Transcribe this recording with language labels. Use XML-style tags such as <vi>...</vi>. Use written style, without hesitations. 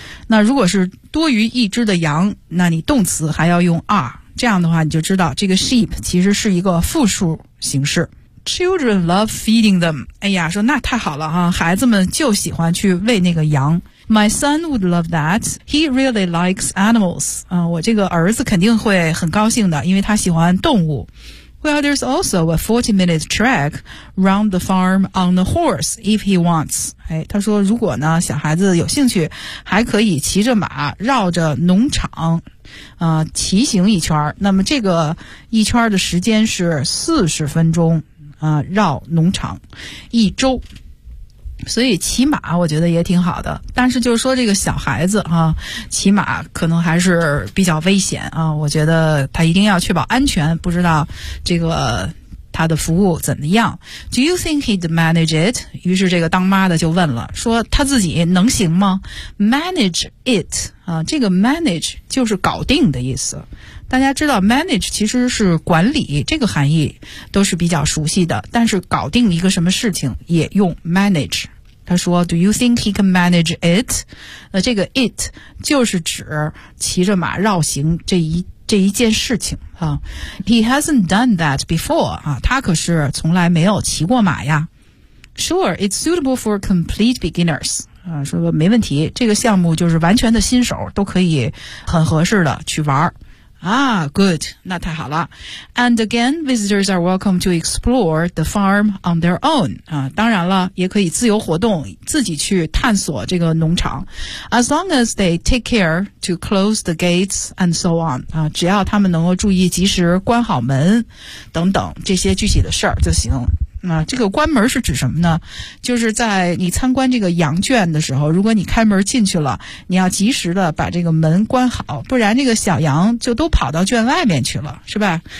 <zh>那如果是多于一只的羊，那你动词还要用 are， 这样的话你就知道这个 sheep 其实是一个复数形式。</zh> <en>Children love feeding them.</en> <zh>哎呀，说那太好了哈，孩子们就喜欢去喂那个羊。</zh> <en>My son would love that. He really likes animals.</en> <zh>我这个儿子肯定会很高兴的，因为他喜欢动物。</zh> <en>Well, there's also a 40-minute trek round the farm on the horse if he wants.</en> <zh>哎，他说如果呢小孩子有兴趣，还可以骑着马绕着农场，骑行一圈。那么这个一圈的时间是40分钟，绕农场一周。所以骑马我觉得也挺好的，但是就是说这个小孩子啊，骑马可能还是比较危险啊，我觉得他一定要确保安全，不知道这个他的服务怎么样。</zh> <en>Do you think he'd manage it?</en> <zh>于是这个当妈的就问了，说他自己能行吗？</zh> <en>Manage it,</en> <zh>啊，这个 manage 就是搞定的意思。大家知道 manage 其实是管理，这个含义都是比较熟悉的，但是搞定一个什么事情也用 manage。他说</zh> <en>Do you think he can manage it?</en> <zh>那这个 it 就是指骑着马绕行这一件事情啊。</zh> <en>He hasn't done that before</en> <zh>啊，他可是从来没有骑过马呀。</zh> <en>Sure, it's suitable for complete beginners</en> <zh>啊，说没问题，这个项目就是完全的新手都可以很合适的去玩。</zh> <en>Ah, good,</en> <zh>那太好了。</zh> <en>And again, visitors are welcome to explore the farm on their own.</en> <zh>啊，当然了，也可以自由活动，自己去探索这个农场。</zh> <en>As long as they take care to close the gates and so on.</en> <zh>啊，只要他们能够注意及时关好门等等这些具体的事儿就行。啊，这个关门是指什么呢？就是在你参观这个羊圈的时候，如果你开门进去了，你要及时的把这个门关好，不然这个小羊就都跑到圈外面去了，是吧？</zh>